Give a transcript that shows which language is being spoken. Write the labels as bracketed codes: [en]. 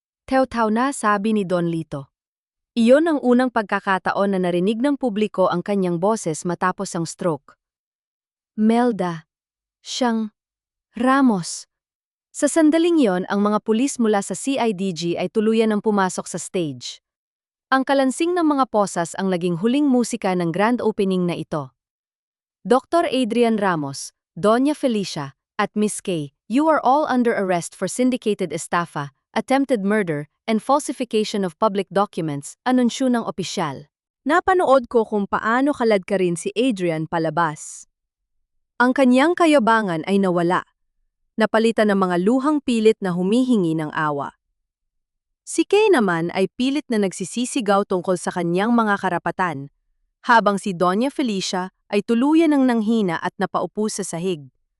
[tl] Tew-taw na, sabi ni Don Lito. Iyon ang unang pagkakataon na narinig ng publiko ang kanyang boses matapos ang stroke. Melda, siyang Ramos. Sa sandaling yon, ang mga pulis mula sa CIDG ay tuluyan ng pumasok sa stage. Ang kalansing ng mga posas ang naging huling musika ng grand opening na ito. [en] Dr. Adrian Ramos, Doña Felicia, at Miss Kay, you are all under arrest for syndicated estafa, attempted murder, and falsification of public documents, [tl] anunsyo ng opisyal. Napanood ko kung paano kaladkarin si Adrian palabas. Ang kanyang kayabangan ay nawala. Napalitan ng mga luhang pilit na humihingi ng awa. Si Kay naman ay pilit na nagsisisigaw tungkol sa kanyang mga karapatan, habang si Doña Felicia ay tuluyan ng nanghina at napaupo sa sahig.